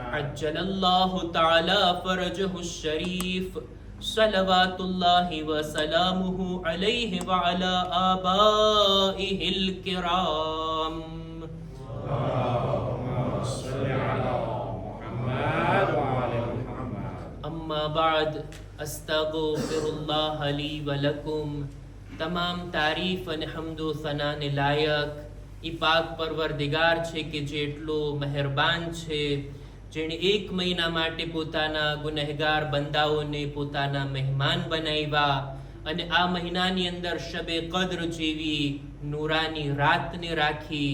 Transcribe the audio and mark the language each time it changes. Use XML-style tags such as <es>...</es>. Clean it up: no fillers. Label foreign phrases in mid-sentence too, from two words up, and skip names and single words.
<ar>عجل الله تعالى فرجه الشريف صلوات الله وسلامه عليه وعلى آبائه الكرام. اللهم صل على محمد وآل محمد. أما بعد أستغفر الله لي ولكم.</ar> <gu>તમામ તારીફ અને હમદો સનાને લાયક ઈ પાક પરવરદિગાર છે કે જે એટલો મહેરબાન છે, જેણે એક મહિના માટે પોતાના ગુનેહગાર બંદાઓને પોતાના મહેમાન બનાવ્યા અને આ મહિનાની અંદર શબે કદ્ર જેવી નૂરાની રાતને રાખી.</gu>